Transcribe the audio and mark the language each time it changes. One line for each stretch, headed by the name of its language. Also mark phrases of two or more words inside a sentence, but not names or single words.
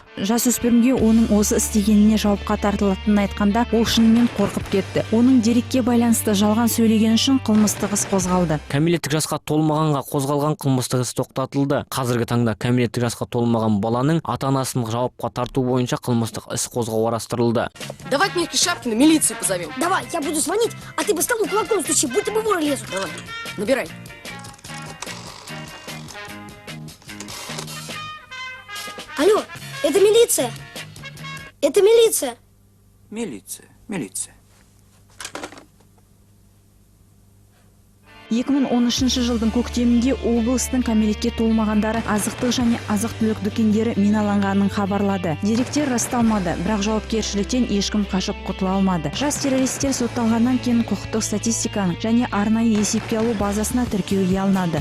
Kazakh: Жасөспірімге оның осы істегеніне жауапқа тартылатынын айтқанда, ол шынымен қорқып кетті. Оның дерекке байланысты жалған сөйлеген үшін қылмыстық іс қозғалды. Кәмелеттік жасқа толмағанға қозғалған қылмыстық іс тоқтатылды. Қазіргі таңда кәмелеттік жасқа толмаған баланың ата-анасын жауапқа тарту бойынша қылмыстық іс қозғау қарастырылды.
Russian: Давай к Мишке Шапкину милицию позовем. Давай, я буду звонить, а ты по столу кулаком стучи, будто бы воры лезут. Давай, набирай. Алло, это милиция. Это милиция. Милиция.
Kazakh: 2013 жылдың көктемінде облыстың кәмелетке толмағандары азықтық және азық-түлік дүкендері миналанғанын хабарлады. Деректер расталмады, бірақ жауапкершіліктен ешкім қашып құтыла алмады. Жас террористер сотталғаннан кейін құқықтық статистиканың және арнайы есепке алу базасына тіркеуге алынады.